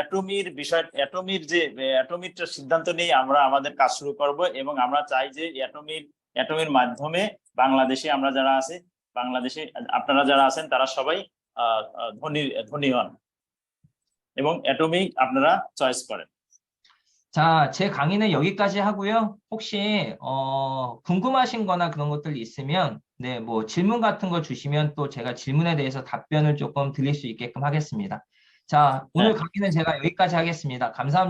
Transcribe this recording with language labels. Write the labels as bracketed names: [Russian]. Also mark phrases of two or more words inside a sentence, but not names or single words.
[Bangla] অ্যাটমির সিদ্ধান্ত নিয়ে আমরা আমাদের কাজ শুরু করব এবং আমরা চাই যে অ্যাটমির মাধ্যমে বাংলাদেশে আমরা যারা আছে, বাংলাদেশে আপনারা যারা আছেন তারা সবাই ধনী হন এবং অ্যাটমি আপনারা চয়েস করেন। [Korean] 자, 제 강의는 여기까지 하고요. 혹시 궁금하신 거나 그런 것들 있으면 네, 뭐 질문 같은 거 주시면 또 제가 질문에 대해서 답변을 조금 드릴 수 있게끔 하겠습니다. 자, 오늘 강의는 제가 여기까지 하겠습니다. 감사합니다.